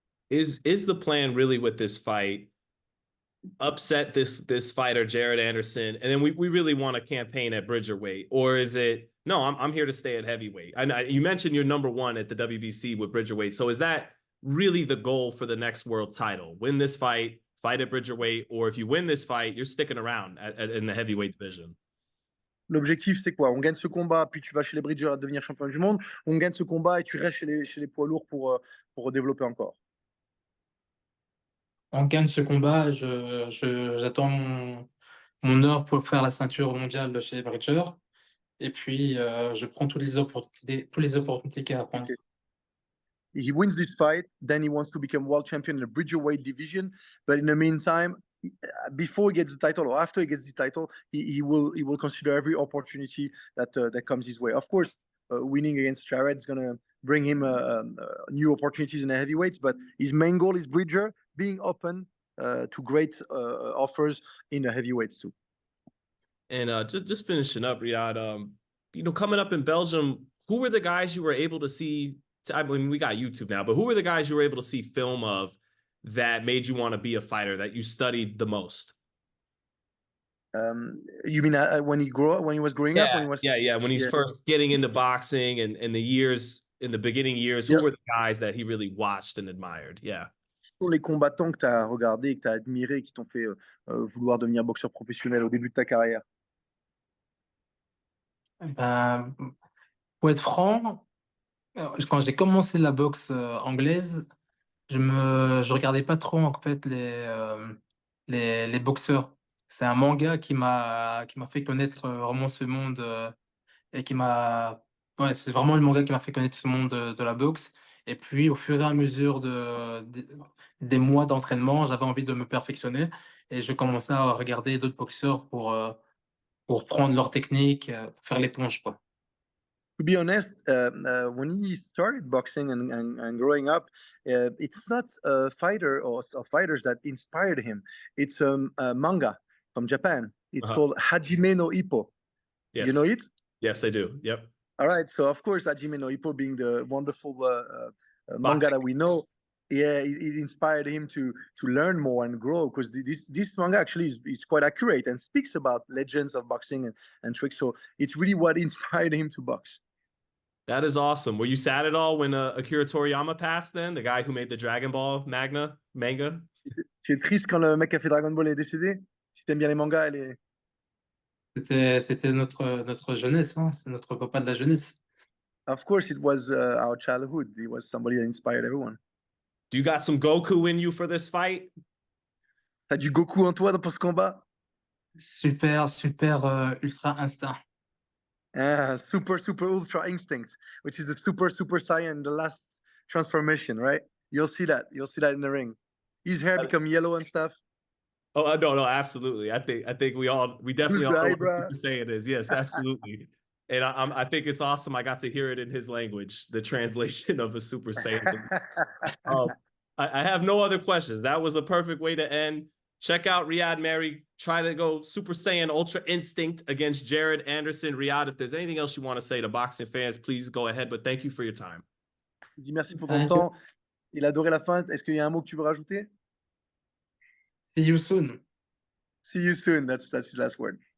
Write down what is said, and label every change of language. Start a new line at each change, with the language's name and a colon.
English: Is the plan really with this fight upset this fighter Jared Anderson, and then we really want to campaign at Bridgerweight, or is it no? I'm here to stay at heavyweight. You mentioned you're #1 at the WBC with Bridgerweight, so is that really the goal for the next world title? Win this fight at Bridgerweight, or if you win this fight, you're sticking around in the heavyweight division?
French: L'objectif, c'est quoi? On gagne ce combat, puis tu vas chez les Bridgers à devenir champion du monde. On gagne ce combat et tu restes chez les poids lourds pour développer encore. On gagne ce combat, j'attends mon heure pour faire la ceinture mondiale chez les Bridgers. Et puis, je prends toutes les opportunités qu'il y a à prendre.
English: Okay. He wins this fight, then he wants to become world champion in the Bridgerweight division. But in the meantime, before he gets the title or after he gets the title, he will consider every opportunity that comes his way. Of course, winning against Jared is gonna bring him new opportunities in the heavyweights. But his main goal is Bridger being open to great offers in the heavyweights too. And just finishing up, Ryad, coming up in Belgium, who were the guys you were able to see? I mean, we got YouTube now, but who were the guys you were able to see film of that made you want to be a fighter, that you studied the most? You mean when he was growing up? When he's first getting into boxing and in the beginning years, who were the guys that he really watched and admired? Yeah.
French: Sont les combattants que tu as regardés, que tu as admirés, qui t'ont fait vouloir devenir boxeur professionnel au début de ta carrière? Pour être franc, quand j'ai commencé la boxe anglaise, je regardais pas trop en fait les boxeurs. C'est un manga qui m'a fait connaître vraiment ce monde et c'est vraiment le manga qui m'a fait connaître ce monde de la boxe. Et puis au fur et à mesure des mois d'entraînement, j'avais envie de me perfectionner et je commençais à regarder d'autres boxeurs pour prendre leur technique, pour faire l'éponge, quoi.
English: To be honest, when he started boxing and growing up, it's not a fighter or fighters that inspired him. It's a manga from Japan. It's called Hajime no Ippo. Yes. You know it? Yes, I do. Yep. All right. So, of course, Hajime no Ippo being the wonderful manga that we know, it inspired him to learn more and grow, because this manga actually is quite accurate and speaks about legends of boxing and tricks. So it's really what inspired him to box. That is awesome. Were you sad at all when Akira Toriyama passed then, the guy who made the Dragon Ball manga?
French: Tu es triste quand le mec qui a fait Dragon Ball est décédé? Si t'aimes bien les mangas, C'était notre jeunesse, hein? C'est notre papa de la jeunesse.
English: Of course, it was our childhood. He was somebody that inspired everyone. Do you got some Goku in you for this fight?
French: T'as du Goku en toi pour ce combat?
English: Super ultra instinct. Super ultra instinct, which is the super Saiyan, the last transformation, right? You'll see that in the ring. His hair become yellow and stuff. Oh no, absolutely. I think we definitely all know what Super Saiyan is. Yes, absolutely. And I think it's awesome. I got to hear it in his language, the translation of a Super Saiyan. I have no other questions. That was a perfect way to end. Check out Ryad Merhy. Try to go Super Saiyan Ultra Instinct against Jared Anderson. Ryad, if there's anything else you want to say to boxing fans, please go ahead. But thank you for your time.
French: Je dis merci pour ton temps. Il a adoré la fin. Est-ce qu'il y a un mot que tu veux rajouter?
English: See you soon. See you soon. That's his last word.